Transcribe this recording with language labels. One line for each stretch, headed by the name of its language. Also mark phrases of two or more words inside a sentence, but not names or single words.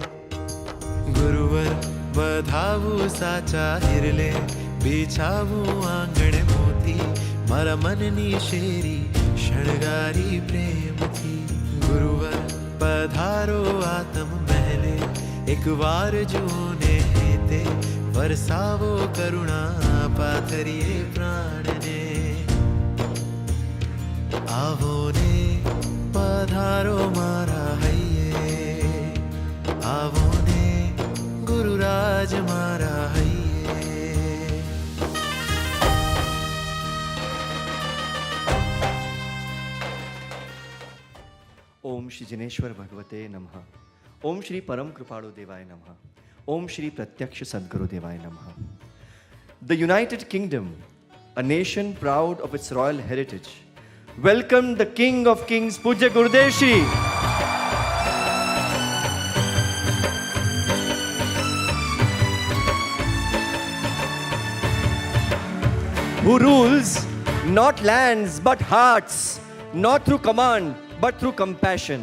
Gujarati: ગુરુવર બધાવું સાચા હીરલે બિછાવું આંગણ મોતી મારા મનની શેરી શણગારી પ્રેમ થી ગુરુવર પધારો આત્મ મહેલે એક વાર જૂને હેતે વરસાવો કરુણા પાથરીએ પ્રાણ ને આવો ને પધારો મારા હૈયે આવો ને ગુરુરાજ મારા હૈયે
Sanskrit: ओम श्री जिनेश्वर भगवते नमः। ओम श्री परम कृपाणु देवाय नमः। ओम श्री प्रत्यक्ष सद्गुरु देवाय नमः।
English: The United Kingdom, a nation proud of its royal heritage, welcomed the King of Kings, Pujya Gurudev Shri, who rules not lands but hearts, not through command but through compassion.